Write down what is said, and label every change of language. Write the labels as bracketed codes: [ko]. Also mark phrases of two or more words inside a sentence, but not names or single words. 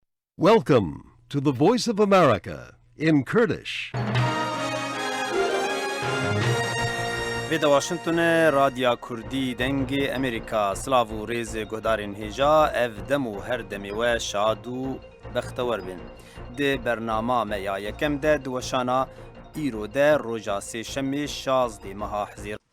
[en] Welcome to the Voice of America in Kurdish. [ku] Veda Washington Radya Kurdi dengi Amerika Slavu rêzê guhdarên hêja ev dem û her demê we şad û bextewar bin. Di bernama me ya yekem de di weşana îro de roja sêşemê 16 meha hezîr